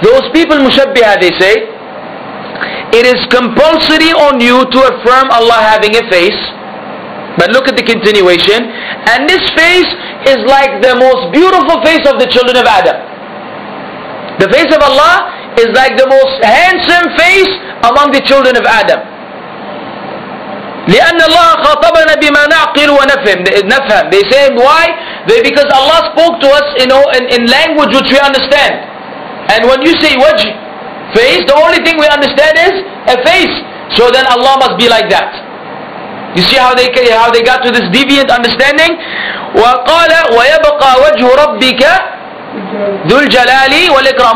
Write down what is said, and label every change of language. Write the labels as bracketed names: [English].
[English] Those people Mushabbiha, they say, it is compulsory on you to affirm Allah having a face. But look at the continuation. And this face is like the most beautiful face of the children of Adam. The face of Allah is like the most handsome face among the children of Adam. [Arabic] لأن الله خاطبنا بما نعقل ونفهم. [English] They say why? Because Allah spoke to us, in language which we understand. And when you say wajh, face, the only thing we understand is a face. So then Allah must be like that. You see how they got to this deviant understanding? [Arabic] وقال ويبقى وجه ربك ذو الجلال والإكرام.